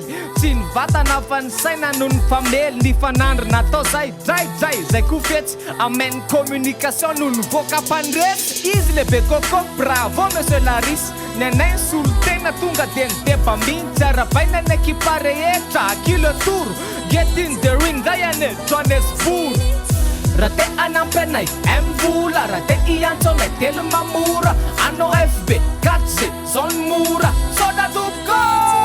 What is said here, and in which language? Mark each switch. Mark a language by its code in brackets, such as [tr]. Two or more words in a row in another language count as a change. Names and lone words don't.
[mg] tsy ny vatana fa ny saina no ny famely ny fanandro natao zay draydray zay ko fetsy amène communication no ny voaka mpandresy izy lebe koko [fr] bravo monsieur [mg] Laris ny anay ny solotena tonga de ny deba mintsy arabaina ny ekipa rehetra akilo toro [en] get in the ring [mg] zay ane Johannesburg raha te anampianay mvola raha te iantsonay telo mamora anao FB 4G zao ny mora soda topoko